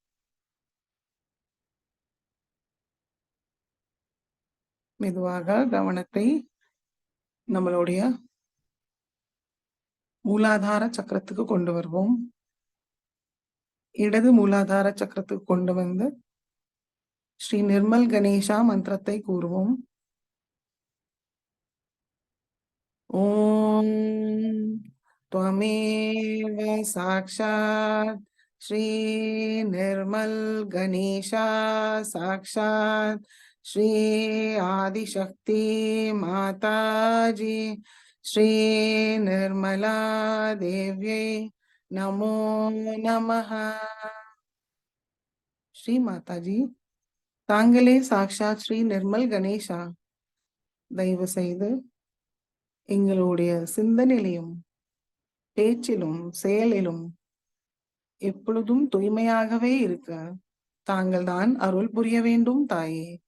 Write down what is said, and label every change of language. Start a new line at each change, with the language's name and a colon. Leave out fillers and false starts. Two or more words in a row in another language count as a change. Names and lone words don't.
Tamil: மெதுவாக கவனத்தை நம்மளுடைய மூலாதார சக்கரத்துக்கு கொண்டு வருவோம். இடது மூலாதார சக்கரத்துக்கு கொண்டு வந்து ஸ்ரீ நிர்மல் கணேஷா மந்திரத்தை கூறுவோம்.
Sanskrit: ஓம் त्वमेव साक्षात् श्री निर्मल गणेशा साक्षात् श्री आदिशक्ति माताजी श्री निर्मला देव्यै नमो नमः.
Tamil: ஸ்ரீ மாதாஜி, தாங்களே சாக்ஷாத் ஸ்ரீ நிர்மல் கணேஷா. தயவு செய்து எங்களுடைய சிந்தனையிலும் பேச்சிலும் செயலிலும் எப்பொழுதும் தூய்மையாகவே இருக்க தாங்கள் தான் அருள் புரிய வேண்டும் தாயே.